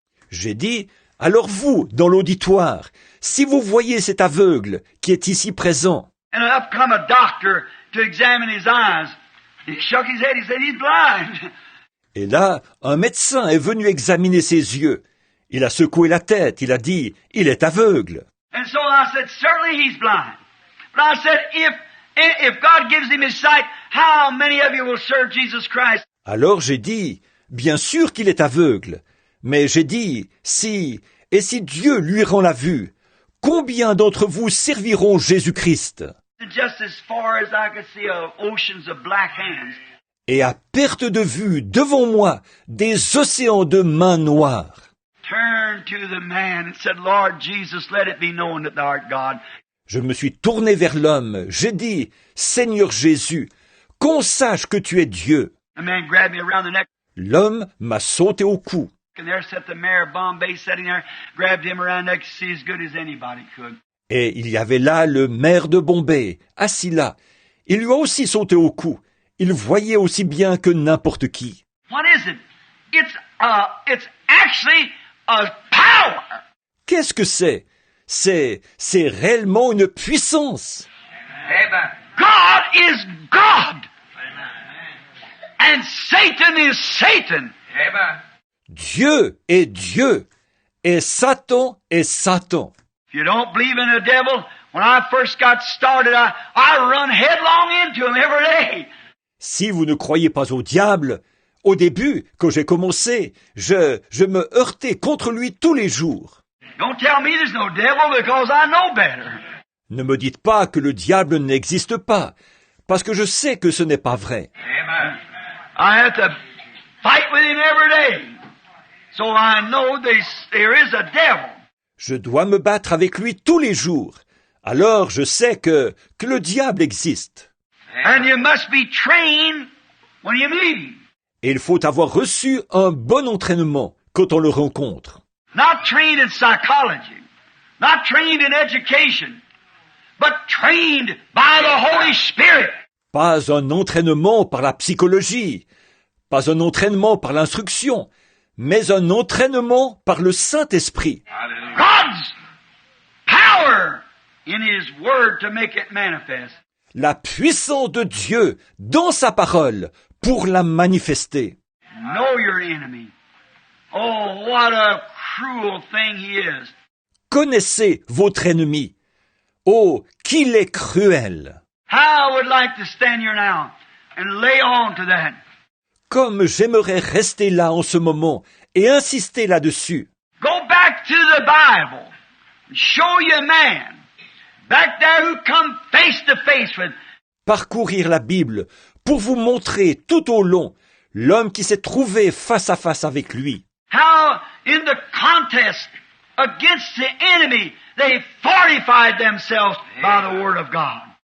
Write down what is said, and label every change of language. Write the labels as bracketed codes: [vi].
[fr] J'ai dit, alors vous, dans l'auditoire, si vous voyez cet aveugle qui est ici présent, [en] and up come a doctor to examine his eyes, he shook his head, he said, he's blind. [fr] et là, un médecin est venu examiner ses yeux. Il a secoué la tête, il a dit, il est aveugle. [en] And so I said, certainly he's blind. But I said, if God gives him his sight, how many of you will serve Jesus Christ? [fr] Alors j'ai dit, bien sûr qu'il est aveugle, mais j'ai dit, si Dieu lui rend la vue, combien d'entre vous serviront Jésus-Christ? [en] Just as far as I could see oceans of black hands. [fr] Et à perte de vue, devant moi, des océans de mains noires. [en] Turned to the man and said, Lord Jesus, let it be known that thou art God. [fr] Je me suis tourné vers l'homme, j'ai dit, Seigneur Jésus, qu'on sache que tu es Dieu. [en] The man grabbed me around the neck, [fr] L'homme m'a sauté au cou. [en] and there sat the mayor of Bombay sitting there, grabbed him around the neck to see as good as anybody could. [fr] Et il y avait là le maire de Bombay, assis là. Il lui a aussi sauté au cou. Il voyait aussi bien que n'importe qui. [en] What is it? It's actually a power. [fr] Qu'est-ce que c'est? C'est réellement une puissance. [en] Amen. God is God. And Satan is Satan. Amen. [fr] Dieu est Dieu. Et Satan est Satan. [en] If you don't believe in the devil, when I first got started, I run headlong into him every day. [fr] Si vous ne croyez pas au diable, au début, quand j'ai commencé, je me heurtais contre lui tous les jours. [en] Don't tell me there's no devil because I know better. [fr] Ne me dites pas que le diable n'existe pas, parce que je sais que ce n'est pas vrai. [en] Amen. I have to fight with him every day. So I know there is a devil. [fr] Je dois me battre avec lui tous les jours. Alors je sais que le diable existe. [en] And you must be trained when you meet him. [fr] Et il faut avoir reçu un bon entraînement quand on le rencontre. [en] Not trained in psychology, not trained in education, but trained by the Holy Spirit. [fr] Pas un entraînement par la psychologie, pas un entraînement par l'instruction, mais un entraînement par le Saint-Esprit. [en] God's power in His Word to make it manifest. [fr] La puissance de Dieu dans sa parole pour la manifester. [en] Know your enemy. Oh, what a cruel thing he is. [fr] Connaissez votre ennemi. Oh, qu'il est cruel! [en] How I would like to stand here now and lay on to that. [fr] Comme j'aimerais rester là en ce moment et insister là-dessus. [en] Go back to the Bible. Show you a man back there who come face to face with. [fr] Parcourir la Bible pour vous montrer tout au long l'homme qui s'est trouvé face à face avec lui. [en] How in the contest against the enemy they fortified themselves by the Word of God.